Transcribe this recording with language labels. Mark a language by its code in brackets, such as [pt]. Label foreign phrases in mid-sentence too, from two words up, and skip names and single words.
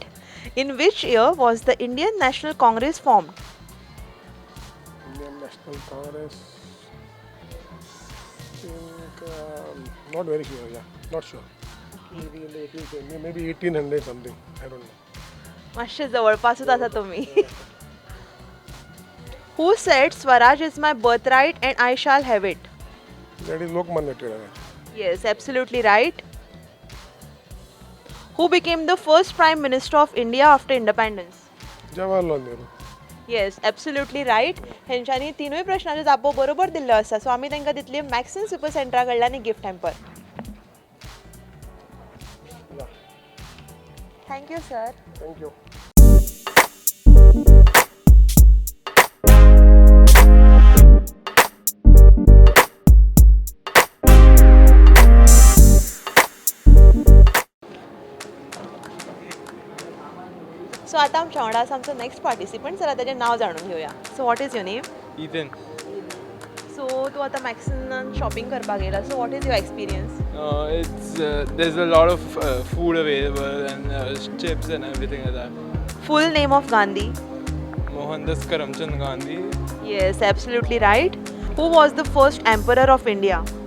[en] In which year was the Indian National Congress formed? Indian National Congress. Think, not very sure. Yeah, not sure. Maybe in the 18th, maybe 1800 something. I don't know. [kok] मातशे जवळपासूच आसा तुम्ही. [en] Who said Swaraj is my birthright and I shall have it? That is Lokmanya Tilak. Yes, absolutely right. Who became the first Prime Minister of India after independence? Jawaharlal Nehru. Yes, absolutely right. [kok] हेंच्यांनी तिनूय प्रश्नांचे जापो बरोबर दिल्लो आसा. सो आमी तांकां दितली मॅक्सन सुपर सेंटरा कडल्यान एक [en] gift hamper. Thank you sir. Thank you. [kok] सो आतां आमच्या वांगडा आसा आमचो [en] next participant. [kok] चला ताचें नाव जाणून घेवया. [en] So what is your name? Ethan. [kok] सो तूं आतां मॅक्सिनान शॉपिंग करपाक येयला. [en] So what is your experience? There's a lot of food available and chips and everything like that. Full name of Gandhi? Mohandas Karamchand Gandhi. Yes, absolutely right. Who was the first emperor of India?